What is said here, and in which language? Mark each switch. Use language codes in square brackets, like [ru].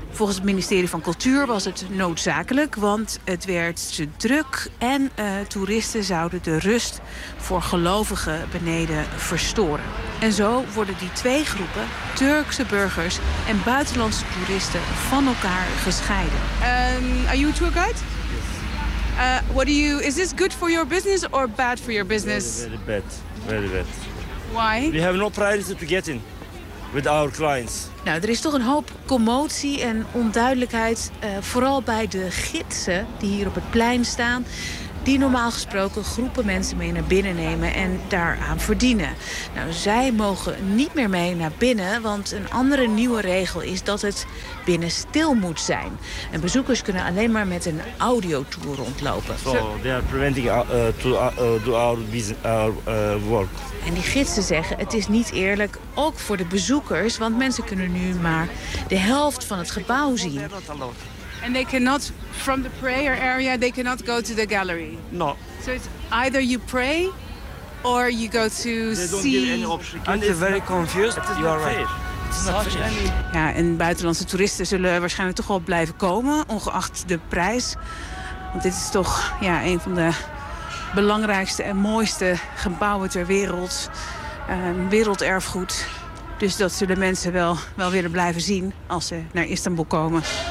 [nl] Volgens het ministerie van Cultuur was het noodzakelijk, want het werd te druk en toeristen zouden de rust voor gelovigen beneden verstoren. En zo worden die twee groepen, Turkse burgers en buitenlandse toeristen, van elkaar gescheiden. [en] Are you a tour guide? Yes. Is this good for your business or bad for your business? Very bad. Why? We have no privacy to get in with our clients. [nl] Nou, er is toch een hoop commotie en onduidelijkheid, vooral bij de gidsen die hier op het plein staan, die normaal gesproken groepen mensen mee naar binnen nemen en daaraan verdienen. Nou, zij mogen niet meer mee naar binnen, want een andere nieuwe regel is dat het binnen stil moet zijn. En bezoekers kunnen alleen maar met een audiotour rondlopen. [en] So they are preventing to do our business, work. [nl] En die gidsen zeggen, het is niet eerlijk, ook voor de bezoekers, want mensen kunnen nu maar de helft van het gebouw zien. [en] And they cannot, from the prayer area, they cannot go to the gallery? No. So it's either you pray or you go to see... They don't give any option. And they're very confused. You are right. [nl] Ja, en buitenlandse toeristen zullen waarschijnlijk toch wel blijven komen, ongeacht de prijs. Want dit is toch ja, een van de belangrijkste en mooiste gebouwen ter wereld. Werelderfgoed. Dus dat zullen mensen wel willen blijven zien als ze naar Istanbul komen.